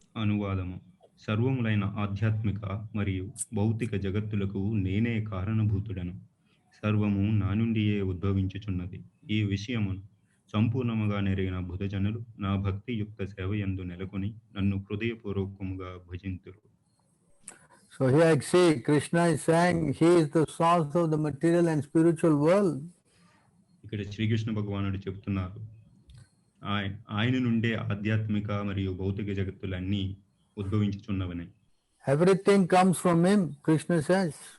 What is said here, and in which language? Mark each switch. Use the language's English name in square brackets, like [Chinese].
[Telugu] అనువాదము: సర్వములైన ఆధ్యాత్మిక మరియు భౌతిక జగత్తులకు నేనే కారణభూతుడను. సర్వము నా నుండియే ఉద్భవించుచున్నది. ఈ విషయమును సంపూర్ణముగా నెరిగిన బుధజనులు నా భక్తి యుక్త సేవయందు నెలకొని నన్ను హృదయపూర్వకముగా భజింతురు. [English] So here I see Krishna is saying he is the source of the material and spiritual world. [Telugu] ఇక్కడ శ్రీకృష్ణ భగవానుడు చెప్తున్నారు ఆయన నుండే ఆధ్యాత్మిక మరియు భౌతిక జగత్తులన్నీ ఉద్భవించుచున్నవని. [English] Everything comes from him, Krishna says.